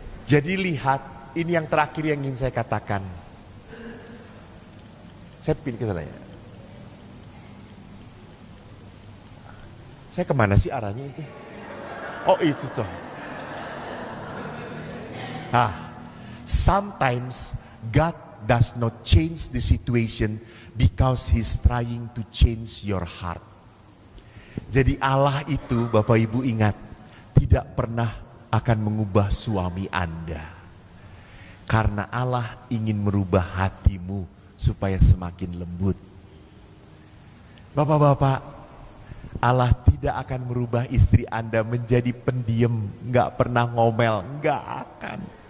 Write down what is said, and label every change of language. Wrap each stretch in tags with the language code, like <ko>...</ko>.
<id>Jadi lihat, ini yang terakhir yang ingin saya katakan. Saya pilih ke sana ya. Saya kemana sih arahnya itu? Oh itu toh.</id> <en>Sometimes God does not change the situation because He's trying to change your heart.</en> <id>Jadi Allah itu, Bapak Ibu ingat, tidak pernah akan mengubah suami Anda. Karena Allah ingin merubah hatimu supaya semakin lembut. Bapak-bapak, Allah tidak akan merubah istri Anda menjadi pendiam, nggak pernah ngomel, nggak akan.</id>